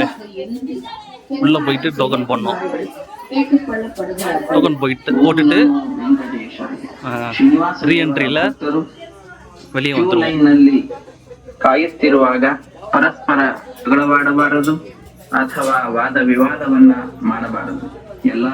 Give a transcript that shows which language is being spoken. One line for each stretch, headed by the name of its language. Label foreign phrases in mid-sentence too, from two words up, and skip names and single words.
Tamil: உள்ளே போயிட்டு டோக்கன் பண்ணோம். டோக்கன் போட்டுட்டு ரீஎன்ட்ரியில் வெளியே வந்துடுவோம்.
Kannada: ಕಾಯುತ್ತಿರುವಾಗ ಪರಸ್ಪರ ಜಗಳವಾಡಬಾರದು ಅಥವಾ ವಾದ ವಿವಾದವನ್ನ ಮಾಡಬಾರದು. ಎಲ್ಲಾ